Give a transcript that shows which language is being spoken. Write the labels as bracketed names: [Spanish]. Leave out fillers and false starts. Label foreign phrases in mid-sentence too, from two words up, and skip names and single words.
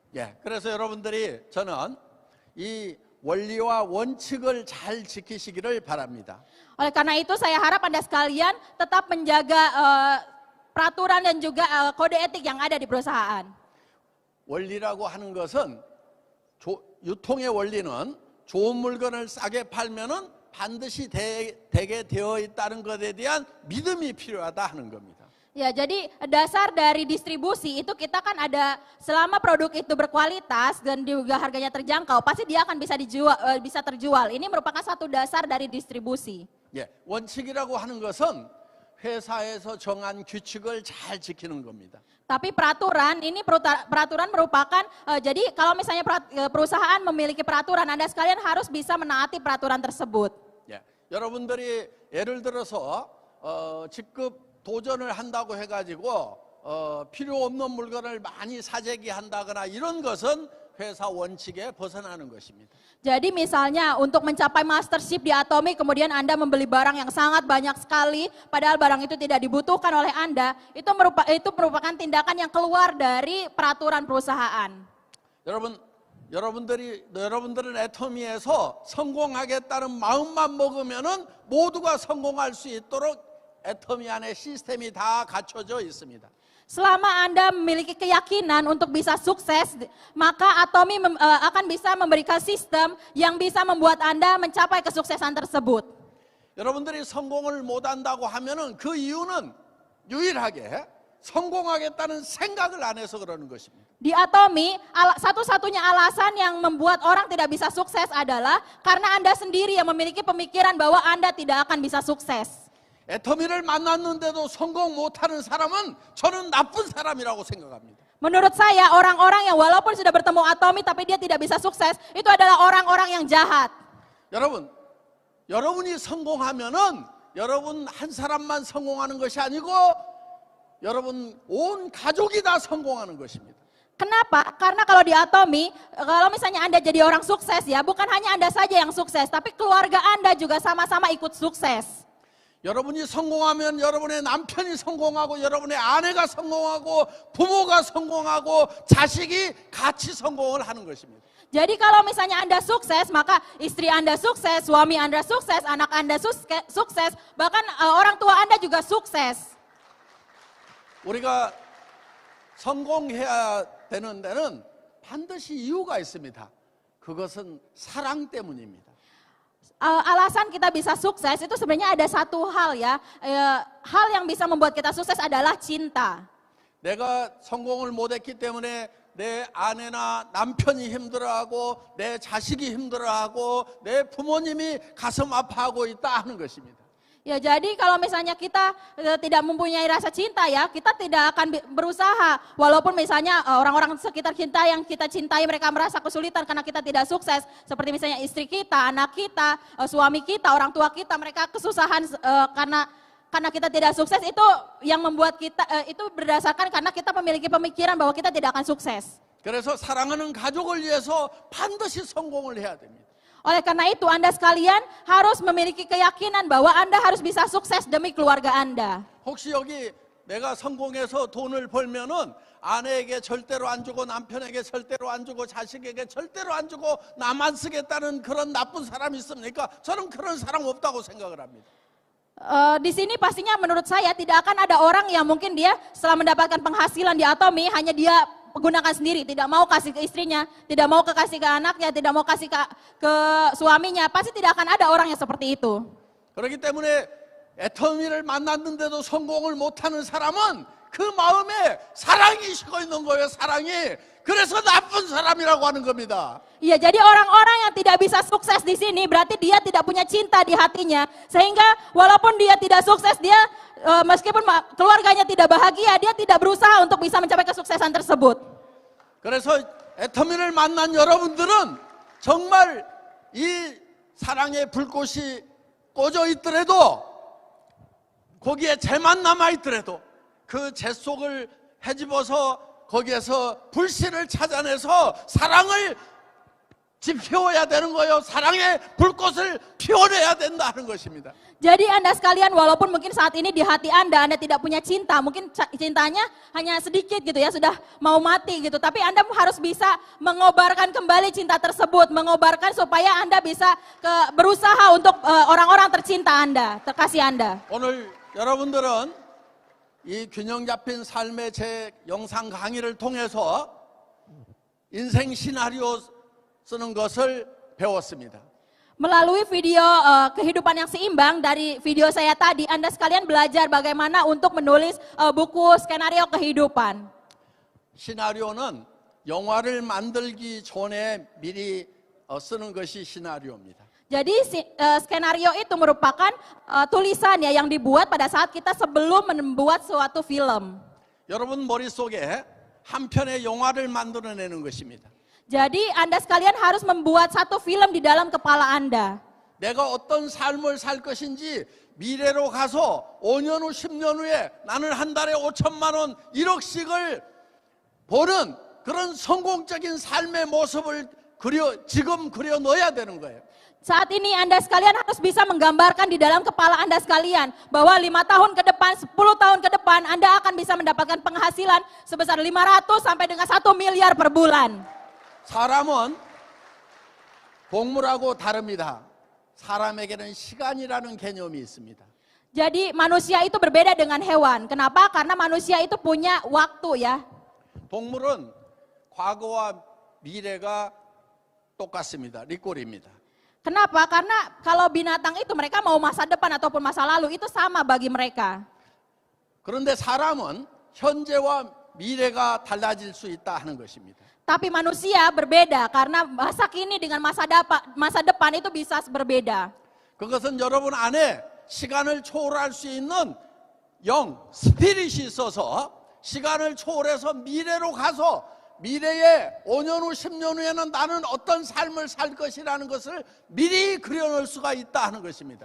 [Korean] 예, 그래서 여러분들이 저는 이 원리와 원칙을 잘 지키시기를 바랍니다. [Indonesian] Oleh karena itu saya harap Anda sekalian tetap menjaga peraturan dan juga kode etik yang ada di perusahaan. [Korean] 원리라고 하는 것은 유통의 원리는 좋은 물건을 싸게 팔면은 반드시 되게 되어 있다는 것에 대한 믿음이 필요하다 하는 겁니다. [Indonesian] Ya, jadi dasar dari distribusi itu kita kan ada selama produk itu berkualitas dan juga harganya terjangkau, pasti dia akan bisa terjual. Ini merupakan satu dasar dari distribusi. [Korean] 예, 원칙이라고 하는 것은 회사에서 정한 규칙을 잘 지키는 겁니다. [Indonesian] Tapi peraturan ini peraturan merupakan jadi kalau misalnya perusahaan memiliki peraturan, Anda sekalian harus bisa menaati peraturan tersebut. [Korean] 예, 여러분들이 예를 들어서 직급 도전을 한다고 해가지고 필요 없는 물건을 많이 사재기한다거나 이런 것은 회사 원칙에 벗어나는 것입니다. [Indonesian] Jadi misalnya untuk mencapai mastership di Atomi kemudian Anda membeli barang yang sangat banyak sekali padahal barang itu tidak dibutuhkan oleh Anda, itu merupakan tindakan yang keluar dari peraturan perusahaan. [Korean] 여러분들은 애터미에서 성공하겠다는 마음만 먹으면은 모두가 성공할 수 있도록 애터미 안에 시스템이 다 갖춰져 있습니다. [Indonesian] Selama Anda memiliki keyakinan untuk bisa sukses, maka Atomi akan bisa memberikan sistem yang bisa membuat Anda mencapai kesuksesan tersebut. [Korean] 여러분들이 성공을 못한다고 하면은 그 이유는 유일하게 성공하겠다는 생각을 안 해서 그러는 것입니다. [Indonesian] Di Atomi, satu-satunya alasan yang membuat orang tidak bisa sukses adalah karena Anda sendiri yang memiliki pemikiran bahwa Anda tidak akan bisa sukses. [Korean] 애터미를 만났는데도 성공 못하는 사람은 저는 나쁜 사람이라고 생각합니다. [Indonesian] Menurut saya orang-orang yang walaupun sudah bertemu Atomi tapi dia tidak bisa sukses, itu adalah orang-orang yang jahat. [Korean] 여러분이 성공하면은 여러분 한 사람만 성공하는 것이 아니고 여러분 온 가족이 다 성공하는 것입니다. [Indonesian] Kenapa? Karena kalau di Atomi, kalau misalnya Anda jadi orang sukses ya, bukan hanya Anda saja yang sukses, tapi keluarga Anda juga sama-sama ikut sukses. [Korean] 여러분이 성공하면 여러분의 남편이 성공하고 여러분의 아내가 성공하고 부모가 성공하고 자식이 같이 성공을 하는 것입니다. [Indonesian] Jadi kalau misalnya Anda sukses, maka istri Anda sukses, suami Anda sukses, anak Anda sukses, bahkan orang tua Anda juga sukses. [Korean] 우리가 성공해야 되는 데는 반드시 이유가 있습니다. 그것은 사랑 때문입니다. [Indonesian] Alasan kita bisa sukses itu sebenarnya ada satu hal ya, hal yang bisa membuat kita sukses adalah cinta. [Korean] 내가 성공을 못했기 때문에 내 아내나 남편이 힘들어하고 내 자식이 힘들어하고 내 부모님이 가슴 아파하고 있다 하는 것입니다. [Indonesian] Ya jadi kalau misalnya kita tidak mempunyai rasa cinta ya, kita tidak akan berusaha. Walaupun misalnya orang-orang sekitar kita yang kita cintai mereka merasa kesulitan karena kita tidak sukses. Seperti misalnya istri kita, anak kita, suami kita, orang tua kita, mereka kesusahan karena kita tidak sukses, itu yang membuat kita, itu berdasarkan karena kita memiliki pemikiran bahwa kita tidak akan sukses. [Korean] 그래서 사랑하는 가족을 위해서 반드시 성공을 해야 됩니다. [Indonesian] Oleh karena itu Anda sekalian harus memiliki keyakinan bahwa Anda harus bisa sukses demi keluarga Anda. [Korean] 혹시 여기 내가 성공해서 돈을 벌면은 아내에게 절대로 안 주고 남편에게 절대로 안 주고 자식에게 절대로 안 주고 나만 쓰겠다는 그런 나쁜 사람이 있습니까? 저는 그런 사람 없다고 생각을 합니다. [Indonesian] Di sini pastinya menurut saya tidak akan ada orang yang mungkin dia setelah mendapatkan penghasilan di Atomi hanya dia gunakan sendiri, tidak mau kasih ke istrinya, tidak mau kasih ke anaknya, tidak mau kasih ke suaminya. Pasti tidak akan ada orang yang seperti itu. [Korean] 그렇기 때문에 애터미를 만났는데도 성공을 못하는 사람은 그 마음에 사랑이 식어 있는 거예요. 사랑이. 그래서 나쁜 사람이라고 하는 겁니다. [Indonesian] Iya, jadi orang-orang yang tidak bisa sukses di sini berarti dia tidak punya cinta di hatinya. Sehingga walaupun dia tidak sukses, dia meskipun keluarganya tidak bahagia, dia tidak berusaha untuk bisa mencapai kesuksesan tersebut. [Korean] 그래서 애터미를 만난 여러분들은 정말 이 사랑의 불꽃이 꺼져 있더라도 거기에 재만 남아 있더라도 그 재 속을 헤집어서 거기에서 불씨를 찾아내서 사랑을 지피워야 되는 거예요. 사랑의 불꽃을 피워내야 된다는 것입니다. [Indonesian] Jadi Anda sekalian walaupun mungkin saat ini di hati Anda tidak punya cinta, mungkin cintanya hanya sedikit gitu ya, sudah mau mati gitu. Tapi Anda harus bisa mengobarkan kembali cinta tersebut, mengobarkan supaya Anda bisa berusaha untuk orang-orang tercinta Anda, terkasih Anda. [Korean] 오늘 여러분들은 이 균형 잡힌 삶의 제 영상 강의를 통해서 인생 시나리오 쓰는 것을 배웠습니다. [Indonesian] Melalui video kehidupan yang seimbang dari video saya tadi, Anda sekalian belajar bagaimana untuk menulis buku skenario kehidupan. [Korean] 시나리오는 영화를 만들기 전에 미리 쓰는 것이 시나리오입니다. [Indonesian] Jadi skenario itu merupakan tulisan ya yang dibuat pada saat kita sebelum membuat suatu film. [Korean] 여러분 머릿속에 한 편의 영화를 만들어내는 것입니다. [Indonesian] Jadi Anda sekalian harus membuat satu film di dalam kepala Anda. [Korean] 내가 어떤 삶을 살 것인지 미래로 가서 5년 후 10년 후에 나는 한 달에 5천만 원 1억씩을 버는 그런 성공적인 삶의 모습을 지금 그려 넣어야 되는 거예요. [Indonesian] Saat ini Anda sekalian harus bisa menggambarkan di dalam kepala Anda sekalian bahwa 5 tahun ke depan, 10 tahun ke depan Anda akan bisa mendapatkan penghasilan sebesar 500 sampai dengan 1 miliar per bulan. [Korean] 사람은 동물하고 다릅니다. 사람에게는 시간이라는 개념이 있습니다. [Indonesian] Jadi manusia itu berbeda dengan hewan. Kenapa? Karena manusia itu punya waktu ya. [Korean] 동물은 과거와 미래가 똑같습니다. 리꼴입니다. [Indonesian] Kenapa? Karena kalau binatang itu mereka mau masa depan ataupun masa lalu itu sama bagi mereka. [Korean] 그런데 사람은 현재와 미래가 달라질 수 있다 하는 것입니다. [Indonesian] Tapi manusia berbeda karena masa kini dengan masa depan itu bisa berbeda. [Korean] 그것은 여러분 안에 시간을 초월할 수 있는 영, 스피릿이 있어서 시간을 초월해서 미래로 가서 미래에 5년 후 10년 후에는 나는 어떤 삶을 살 것이라는 것을 미리 그려놓을 수가 있다 하는 것입니다.